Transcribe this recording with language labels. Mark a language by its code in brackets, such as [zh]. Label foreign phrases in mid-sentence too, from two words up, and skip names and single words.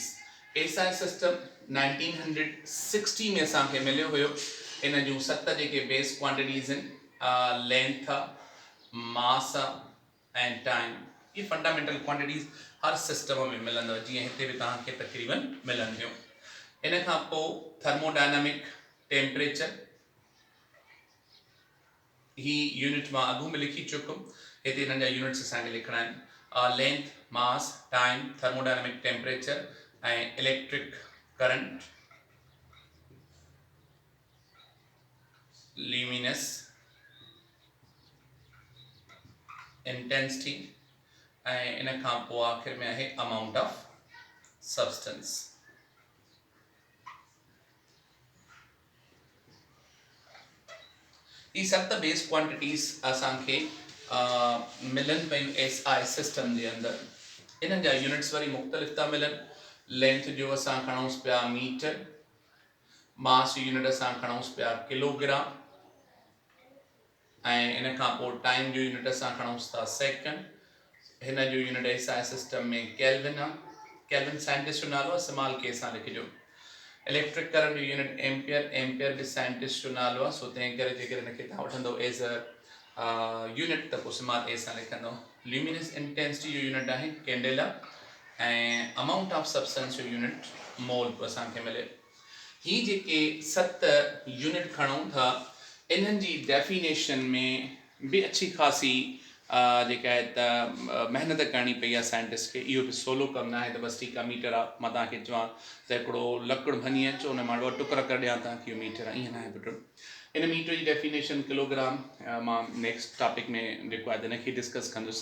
[en] SI system [sd] 1960 में असांखे मिलियो हुयो। इन जूं 7 जेके [en] base quantities [sd] आहिनि, लेंथ आहे, मास आहे ऐं टाइम। ये [en] fundamental quantities [sd] हर सिस्टम में मिलंदव, जीअं हिते बि तव्हांखे तक़रीबन मिलंदियूं। इन खां पोइ [en] thermodynamic temperature, [sd] ही यूनिट मां अॻु में लिखी चुकुम, हिते हिननि जा यूनिट्स असांखे लिखणा आहिनि। [en] length, mass, time, thermodynamic temperature [sd] ऐं [en] electric current, luminous intensity [sd] ऐं इन खां पोइ आख़िर में आहे [en] amount of substance. [sd] ये 7 [en] base quantities [sd] असांखे मिलन पियूं [en] SI system [sd] जे अंदर। इन्हनि जा यूनिट्स वरी मुख़्तलिफ़ था मिलनि। लेंथ जो असां खणूंसि पिया मीटर, मास यूनिट असां खणूंसि पिया किलोग्राम ऐं इन खां पोइ टाइम जो यूनिट असां खणूंसि था सेकंड। हिन जो यूनिट [en] SI system [sd] में केल्विन आहे। केल्विन साइंटिस्ट जो नालो आहे, इस्तेमाल के सां लिखिजो। [en] electric current [sd] जो यूनिट एम्पियर, एम्पियर बि साइंटिस्ट जो नालो आहे, सो तंहिं करे जेकर हिनखे तव्हां वठंदो [en] as a unit [sd] त पोइ इस्तेमाल ए सां लिखंदो। [en] luminous intensity [sd] जो यूनिट आहे कैंडेला ऐं [en] amount of substance [sd] जो यूनिट मोल को असांखे मिले। ही जेके 7 यूनिट खणूं था इन्हनि जी डेफिनेशन में [ur] भी अच्छी खासी [sd] जेका आहे त महिनत करणी पई आहे साइंटिस्ट खे। इहो बि सोलो कमु न आहे त बसि ठीकु आहे मीटर आहे, मां तव्हांखे चवां त हिकिड़ो लकड़ भञी अचो उन मां ॿ टुकरा करे ॾियां तव्हांखे इहो मीटर आहे, ईअं न आहे पुटु। इन मीटर जी डेफिनेशन किलोग्राम मां [en] next topic [sd] में जेको आहे त हिनखे डिस्कस कंदुसि।